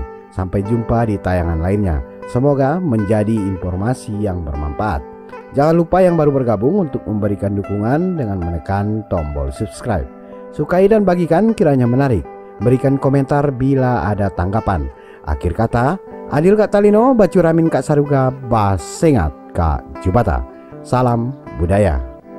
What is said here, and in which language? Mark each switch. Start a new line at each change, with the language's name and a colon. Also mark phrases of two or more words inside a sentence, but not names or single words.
Indonesian: Sampai jumpa di tayangan lainnya. Semoga menjadi informasi yang bermanfaat. Jangan lupa yang baru bergabung untuk memberikan dukungan dengan menekan tombol subscribe. Sukai dan bagikan kiranya menarik. Berikan komentar bila ada tanggapan. Akhir kata,
Kendayan: adil Kak Talino, bacuramin Kak Saruga, basengat Kak Jubata.
Indonesian: Salam budaya.